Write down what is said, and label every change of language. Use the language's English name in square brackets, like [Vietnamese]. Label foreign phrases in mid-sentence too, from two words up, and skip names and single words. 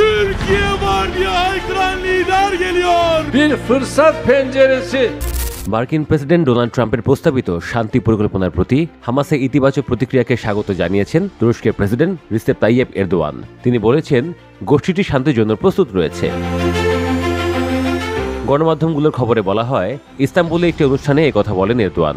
[Turkish] Türkiye var diye haykıran lider geliyor. Bir fırsat penceresi. [Bangla] মার্কিন প্রেসিডেন্ট ডোনাল্ড ট্রাম্পের প্রস্তাবিত শান্তি পরিকল্পনার প্রতি হামাসের ইতিবাচক প্রতিক্রিয়াকে স্বাগত জানিয়েছেন তুরস্কের প্রেসিডেন্ট রিসেপ তাইয়েপ এরদোয়ান। তিনি বলেছেন, গোষ্ঠীটি শান্তির জন্য প্রস্তুত রয়েছে। গণমাধ্যমগুলোর খবরে বলা হয়, ইস্তাম্বুলে একটি অনুষ্ঠানে একথা বলেন এরদোয়ান।